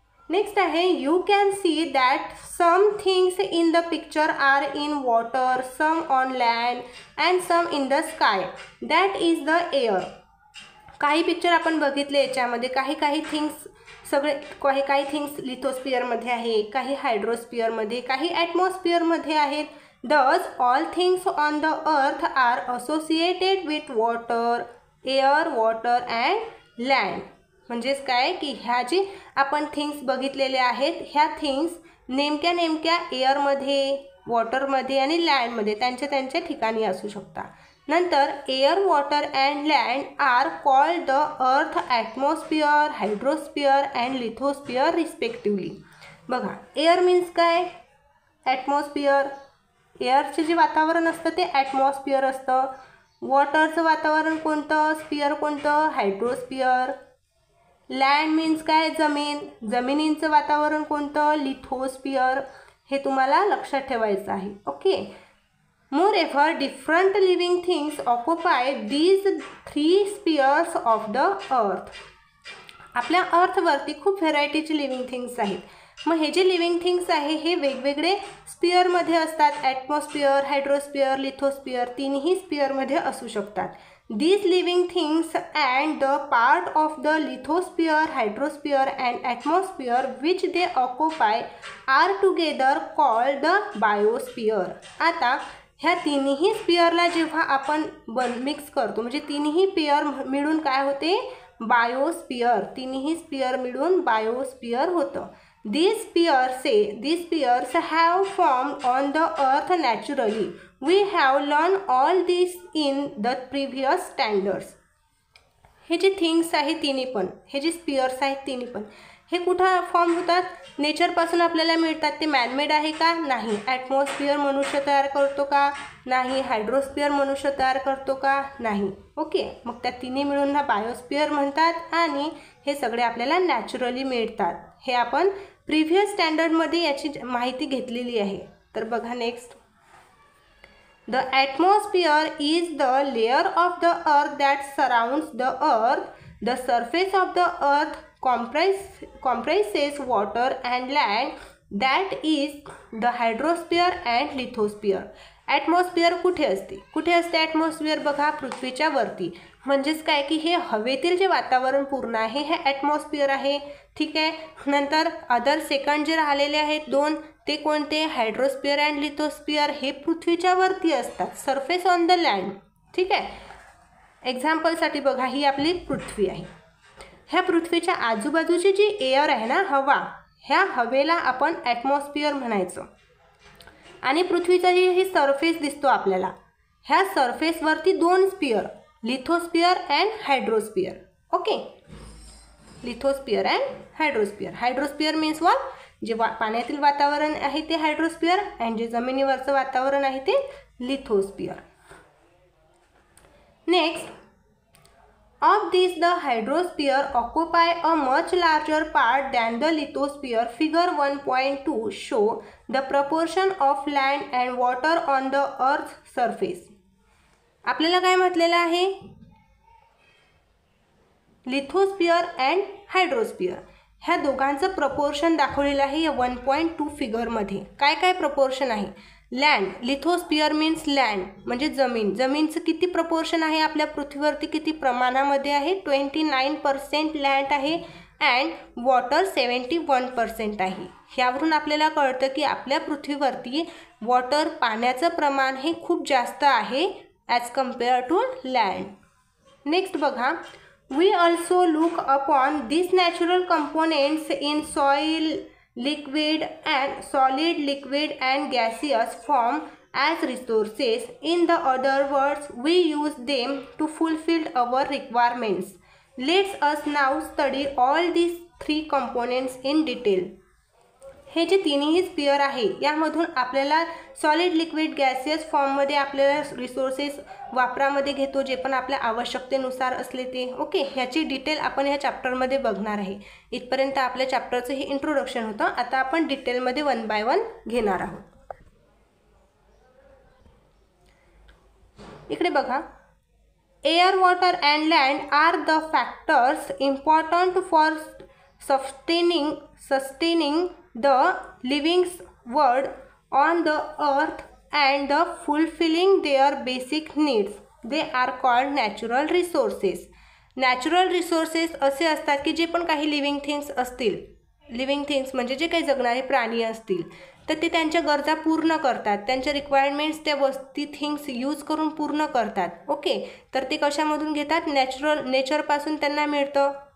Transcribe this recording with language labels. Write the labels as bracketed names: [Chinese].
[English] Next आहे you can see that some things in the picture are in water, some on land and some in the sky. That is the air. [Marathi] काही picture आपण बघितले याच्यामध्ये काही things काही things लिथोस्फिअरमध्ये आहे, काही हायड्रोस्फिअरमध्ये, काही ॲटमॉस्फिअरमध्ये आहेत. [English] Thus, all things on the earth are associated with water, air, water and land. [Marathi] म्हणजेच काय की ह्या जी आपण थिंग्स बघितलेल्या आहेत ह्या थिंग्स नेमक्या एअरमध्ये, वॉटरमध्ये आणि लँडमध्ये त्यांच्या ठिकाणी असू शकतात. [English] नंतर air, water and land are called the earth atmosphere, hydrosphere and lithosphere respectively. [Marathi] बघा एअर मीन्स काय? ॲटमॉस्फिअर. एअरचे जे वातावरण असतं ते ॲटमॉस्फिअर असतं. वॉटरचं वातावरण कोणतं? स्पिअर कोणतं? हायड्रोस्फिअर. लँड मीन्स काय? जमीन. जमिनींचं वातावरण कोणतं? लिथोस्फिअर. हे तुम्हाला लक्षात ठेवायचं आहे. Okay. [English] Moreover different living things occupy these 3 spheres of the earth. [Marathi] आपल्या अर्थवरती खूप व्हेरायटीचे लिव्हिंग थिंग्स आहेत. मग हे जे लिव्हिंग थिंग्स आहे हे वेगवेगळे स्पिअरमध्ये असतात. ॲटमॉस्फिअर, हायड्रोस्फिअर, लिथोस्फिअर तिन्ही स्पिअरमध्ये असू शकतात. [English] These living things and the part of the lithosphere, hydrosphere and atmosphere which they occupy are together called the biosphere. [Marathi] आता ह्या तिन्ही स्पियरला जेव्हा आपण मिक्स करतो म्हणजे तिन्ही पेयर मिळून काय होते, बायोस्पियर. तिन्ही स्पियर मिळून बायोस्पियर होतं. [English] These spears have formed on the earth naturally. We have learned all this in the previous standards. [Marathi] हे जे थिंग्स आहेत तिन्ही पण, हे जे स्पियर्स आहेत तिन्ही पण, हे कुठं फॉर्म होतात, नेचरपासून आपल्याला मिळतात. ते मॅनमेड आहे का, नाही. ॲटमॉस्फिअर मनुष्य तयार करतो का, नाही. हायड्रोस्फिअर मनुष्य तयार करतो का, नाही. ओके, मग त्या तिन्ही मिळून ना बायोस्फिअर म्हणतात आणि हे सगळे आपल्याला नॅचरली मिळतात. हे आपण प्रिव्हियस स्टँडर्डमध्ये याची माहिती घेतलेली आहे. तर बघा next. [English] The atmosphere is the layer of the earth that surrounds the earth. The surface of the earth comprises water and land. That is the hydrosphere and lithosphere. [Marathi] Atmosphere कुठे असते, कुठे असते ॲटमॉस्फिअर, बघा पृथ्वीच्या वरती. म्हणजेच काय की हे हवेतील जे वातावरण पूर्ण आहे हे ॲटमॉस्फिअर आहे. ठीक आहे. नंतर अदर सेकंड जे राहिलेले आहेत दोन, ते कोणते, हायड्रोस्फिअर अँड लिथोस्फिअर, हे पृथ्वीच्या वरती असतात. [English] Surface on the land. [Marathi] ठीक आहे. एक्झाम्पलसाठी बघा, ही आपली पृथ्वी आहे. ह्या पृथ्वीच्या आजूबाजूची जी एअर आहे ना, हवा, ह्या हवेला आपण ॲटमॉस्फिअर म्हणायचं. आणि पृथ्वीचा ही सरफेस दिसतो आपल्याला, ह्या सरफेसवरती दोन sphere, लिथोस्फिअर and हायड्रोस्फिअर. Okay, लिथोस्फिअर and हायड्रोस्फिअर. हायड्रोस्फिअर means what, जे पाण्यातील वातावरण आहे ते हायड्रोस्फिअर, अँड जे जमिनीवरचं वातावरण आहे ते लिथोस्फिअर. [English] Next, of this the hydrosphere occupy a much larger part than the lithosphere. Figure 1.2 show the proportion of land and water on the earth's surface. [Marathi] आपल्याला काय म्हटलेलं आहे, लिथोस्फिअर अँड हायड्रोस्फिअर ह्या दोघांचं प्रपोर्शन दाखवलेलं आहे या 1.2 फिगरमध्ये. काय काय प्रपोर्शन आहे, लँड, लिथोस्फिअर मीन्स लँड म्हणजे जमीन, जमीनचं किती प्रपोर्शन आहे आपल्या पृथ्वीवरती, किती प्रमाणामध्ये आहे, 29% लँड आहे अँड वॉटर 71% आहे. ह्यावरून आपल्याला कळतं की आपल्या पृथ्वीवरती वॉटर, पाण्याचं प्रमाण हे खूप जास्त आहे [English] As compare to land. Next [Marathi] बघा, [English] we also look upon these natural components in soil, liquid and solid, liquid and gaseous form as resources. In the other words, we use them to fulfill our requirements. Let us now study all these three components in detail. [Marathi] हे जे तिन्ही sphere आहे यामधून आपल्याला solid, liquid, gaseous फॉर्ममध्ये आपल्याला resources वापरामध्ये घेतो, जे पण आपल्या आवश्यकतेनुसार असले ते. ओके, ह्याची डिटेल आपण ह्या चॅप्टरमध्ये बघणार आहे. इथपर्यंत आपल्या चॅप्टरचं हे इंट्रोडक्शन होतं. आता आपण डिटेलमध्ये 1 by 1 घेणार आहोत. इकडे बघा, [English] Air, water and land are the factors important for sustaining the living world on the earth and the fulfilling their basic needs. They are called natural resources. [Marathi] Natural resources असे असतात की जे पण काही लिव्हिंग थिंग्स असतील, living things म्हणजे जे काही जगणारे प्राणी असतील, तर ते त्यांच्या गरजा पूर्ण करतात, त्यांच्या रिक्वायरमेंट्स त्या वस्ती थिंग्स यूज करून पूर्ण करतात. ओके, तर ते कशामधून घेतात, नेचरपासून त्यांना मिळतं.